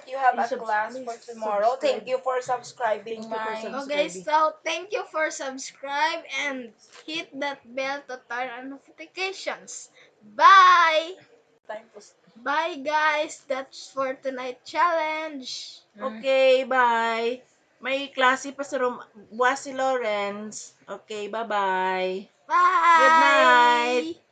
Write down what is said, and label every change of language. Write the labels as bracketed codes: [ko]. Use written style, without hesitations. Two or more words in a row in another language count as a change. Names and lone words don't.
[en] You have a class for tomorrow. Thank you for subscribing Thank you for my. Okay, subscribing. so thank you for subscribe and hit that bell to turn on notifications. Bye! Time to. Bye guys! That's for tonight challenge. Okay, bye. [ceb] May klase pa sa buwas si Lawrence. [en] Okay, bye-bye. Good night. Bye!